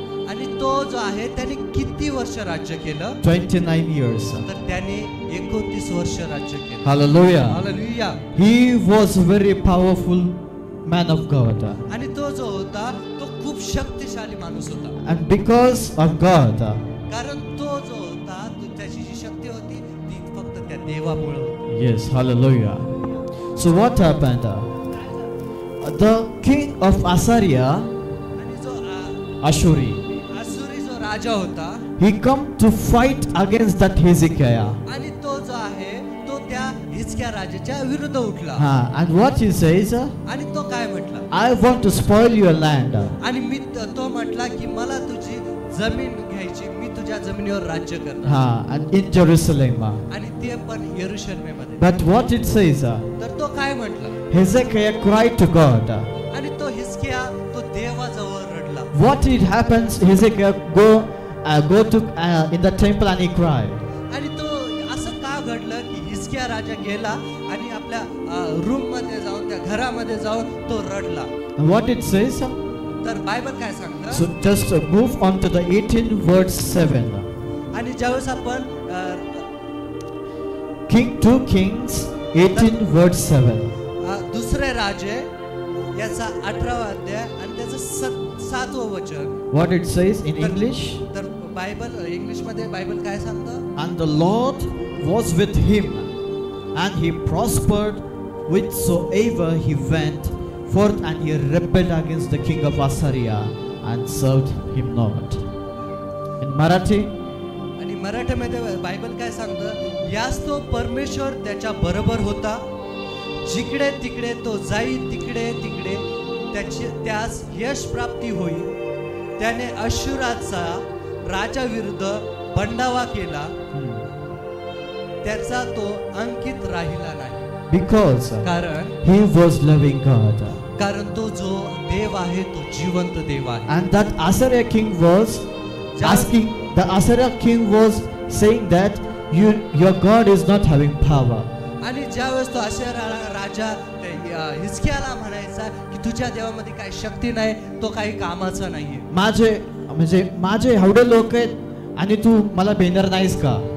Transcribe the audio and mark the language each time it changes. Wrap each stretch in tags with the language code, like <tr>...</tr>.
<mr>आणि तो जो आहे त्याने किती वर्ष राज्य केलं?</mr> <en>29 years.</en> <mr>तर त्याने 29 वर्ष राज्य केलं.</mr> <en>Hallelujah.</en> <mr>Hallelujah.</mr> <en>He was a very powerful man of God.</en> <mr>आणि तो जो होता तो खूप शक्तिशाली माणूस होता.</mr> <en>And because of God,</en> <mr>कारण तो जो होता त्याची जी शक्ती होती ती फक्त त्या देवामुळे होती.</mr> <en>yes, hallelujah. So what happened? The king of Assyria,</en> <mr>आणि जो Ashuri, असुरी जो राजा होता</mr> <en>he come to fight against that Hezekiah.</en> <mr>आणि तो जो आहे तो त्या हिजकिया राजाच्या विरुद्ध उठला.</mr> <en>And what he says,</en> <mr>आणि तो काय म्हटला?</mr> <en>I want to spoil your land.</en> <mr>आणि मी तो म्हटला की मला तुझी जमीन घ्यायची, मी तुझ्या जमिनीवर राज्य करणार.</mr> <en>And in Jerusalem.</en> <mr>आणि ते पण यरूशलेममध्ये.</mr> <en>But what it says,</en> <mr>तर तो काय म्हटला?</mr> <en>Hezekiah cried to God.</en> <mr>आणि तो हिजकिया तो देवाजवळ रडला.</mr> <en>What it happens, Hezekiah go to in the temple and he cried.</en> <mr>आणि तो असं का घडलं की हिजकिया राजा गेला आणि आपल्या रूम मध्ये जाऊन त्या घरामध्ये जाऊन तो रडला.</mr> <en>And what it says?</en> <mr>तर बायबल काय सांगतं?</mr> <en>So just move on to the 18 verse 7.</en> <mr>आणि ज्यावेळेस आपण</mr> <en>King 2 Kings 18 verse 7.</en> <mr>दुसरे राजे याचा 18वा अध्याय आणि त्याचं 7वं वचन.</mr> <en>What it says in English?</en> <mr>तर बायबल इंग्लिश मध्ये बायबल काय सांगतं?</mr> <en>And the Lord was with him, and he prospered whithersoever he went forth, and he rebelled against the king of Assyria and served him not. In Marathi?</en> <mr>आणि मराठीमध्ये Bible काय सांगतं? यास तो परमेश्वर त्याच्या बरोबर होता, जिकडे तिकडे तो जाई तिकडे तिकडे त्यास यश प्राप्ती होई. त्याने अश्शूराचा राजा विरुद्ध बंडावा केला, त्याचा तो अंकित राहिला नाही.</mr> <en>Because</en> <mr>कारण</mr> <en>he was loving God.</en> <mr>कारण तो जो देव आहे तो जिवंत देव आहे.</mr> <en>And that Assyria king was asking, the Assyria king was saying that your God is not having power.</en> <mr>आणि ज्यावेळेस तो अश्शूर राजा हिजकियाला म्हणायचा की तुझ्या देवामध्ये काही शक्ती नाही, तो काही कामाचा नाहीये. माझे एवढे लोक आहेत आणि तू मला भेटणार नाहीस का?</mr>